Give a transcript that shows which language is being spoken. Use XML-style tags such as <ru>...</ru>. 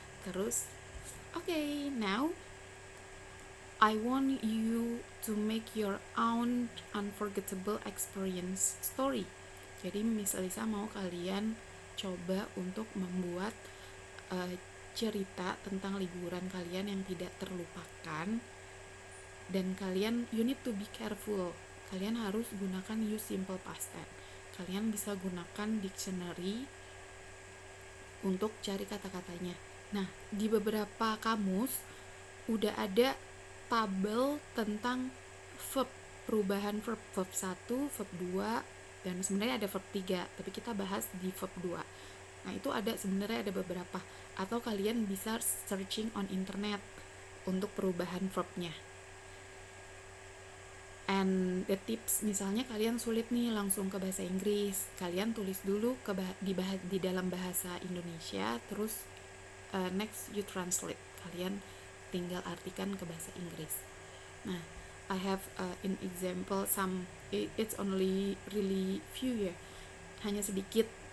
<en>Terus, now I want you to make your own unforgettable experience story.</en> <id>Jadi Miss Elisa mau kalian coba untuk membuat cerita tentang liburan kalian yang tidak terlupakan. Dan kalian,</id> <en>you need to be careful.</en> <id>Kalian harus gunakan use simple past tense. Kalian bisa gunakan dictionary untuk cari kata-katanya. Nah, di beberapa kamus udah ada tabel tentang verb, perubahan verb 1, verb 2, dan sebenarnya ada verb 3, tapi kita bahas di verb 2. Nah, itu sebenarnya ada beberapa, atau kalian bisa</id> <en>searching on internet</en> <id>untuk perubahan verbnya.</id> <en>And the tips,</en> <id>misalnya kalian sulit nih langsung ke bahasa Inggris, kalian tulis dulu di dalam bahasa Indonesia, terus</id> <en>next you translate,</en> <id>kalian tinggal artikan ke bahasa Inggris.</id> <en>Nah, I have an example, it's only really few ya,</en> <id>hanya sedikit.</id>